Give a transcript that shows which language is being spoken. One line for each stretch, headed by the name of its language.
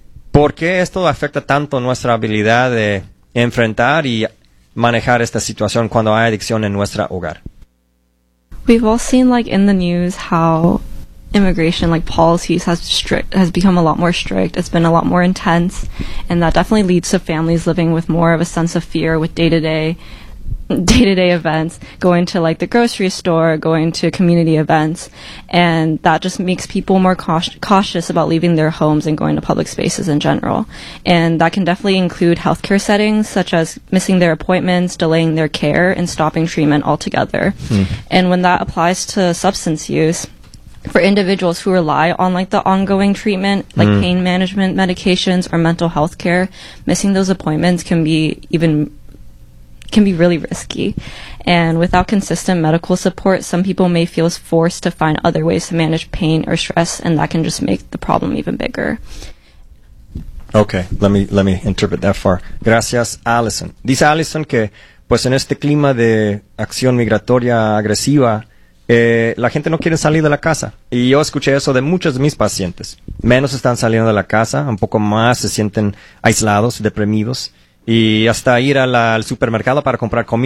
Spanish: ¿Por qué esto afecta tanto nuestra habilidad de enfrentar y manejar esta situación cuando hay adicción en nuestro hogar?
English: We've all seen, like, in the news how immigration, like, policies has become a lot more strict. It's been a lot more intense, and that definitely leads to families living with more of a sense of fear with day-to-day events, going to like the grocery store, going to community events, and that just makes people more cautious about leaving their homes and going to public spaces in general. And that can definitely include healthcare settings, such as missing their appointments, delaying their care, and stopping treatment altogether. And when that applies to substance use, for individuals who rely on like the ongoing treatment, like pain management medications or mental health care, missing those appointments can be really risky. And without consistent medical support, some people may feel forced to find other ways to manage pain or stress, and that can just make the problem even bigger. Okay, let me interpret that far.
Spanish: Gracias,
English: Allison.
Spanish: Dice Allison que, pues en este clima de acción migratoria agresiva, la gente no quiere salir de la casa. Y yo escuché eso de muchos de mis pacientes. Menos están saliendo de la casa, un poco más se sienten aislados, deprimidos. Y hasta ir al supermercado para comprar comida.